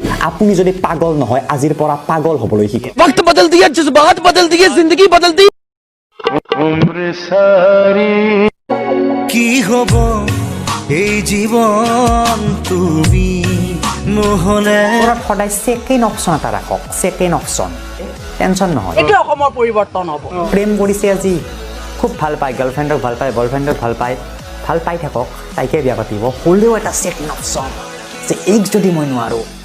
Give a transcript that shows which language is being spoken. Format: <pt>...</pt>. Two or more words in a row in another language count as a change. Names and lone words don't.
<as>আপুনি যদি পাগল নহয় আজিৰ পৰা পাগল হ'বলৈ শিকক</as> <hi>वक्त बदल दिया जज्बात बदल दिए जिंदगी बदल दी</hi> <as>কি হব এই জীবন তুমি নহলে সদায়</as> <en>second option</en> <as>এটা ৰাখক</as> <en>second option tension</en> <as>নহয় এইটো অসমৰ পৰিৱৰ্তন হ'ব প্ৰেম কৰিছে আজি খুব ভাল পায় গাৰ্লফ্ৰেণ্ডক ভাল পায় বয়ফ্ৰেণ্ডক ভাল পাই থাকক তাইকে বিয়া পাতিব হ'লেও এটা</as> <en>second option</en> <as>যে এইক যদি মই নোৱাৰো</as>